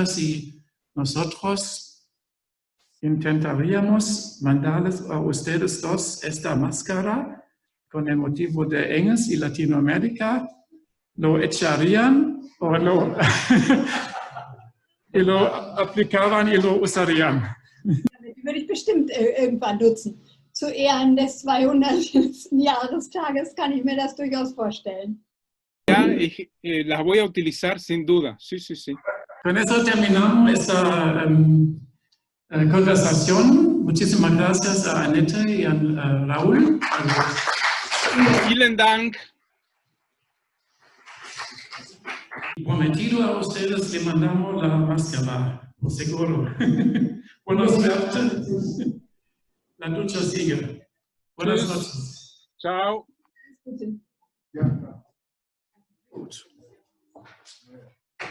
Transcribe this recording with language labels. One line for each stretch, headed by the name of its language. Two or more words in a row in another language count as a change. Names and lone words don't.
Spanish: Si nosotros intentaríamos mandarles a ustedes dos esta máscara con el motivo de Engels y Latinoamérica, ¿lo echarían o y lo aplicaran y lo usarían?
German: Die würde ich bestimmt irgendwann nutzen. Zu Ehren des 200. Jahrestages kann ich mir das durchaus vorstellen.
Spanish: Ya, las voy a utilizar sin duda, sí, sí, sí. Con eso terminamos esta conversación. Muchísimas gracias a Aneta y a Raúl.
German: Vielen Dank.
Spanish: Prometido a ustedes le mandamos la máscara, por seguro. Buena suerte. La ducha sigue. Buenas
German: Tschüss.
Spanish: noches. Chao.
German: Gute. Ja. Gut.